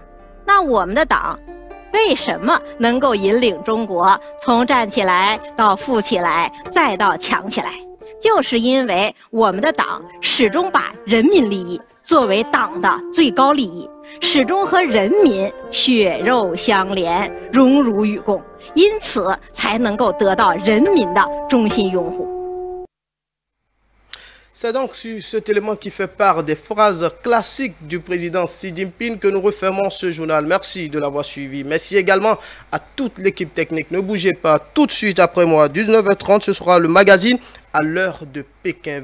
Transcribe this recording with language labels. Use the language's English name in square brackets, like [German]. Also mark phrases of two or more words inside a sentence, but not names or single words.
[Chinese] 那我们的党为什么能够引领中国从站起来到富起来再到强起来？就是因为我们的党始终把人民利益作为党的最高利益。始终和人民血肉相连，荣辱与共，因此才能够得到人民的衷心拥护。 [French] C'est donc sur cet élément qui fait part des phrases classiques du président Xi Jinping que nous refermons ce journal. Merci de l'avoir suivi. Merci également à toute l'équipe technique. Ne bougez pas, tout de suite après moi, 19h30, ce sera le magazine à l'heure de Pékin.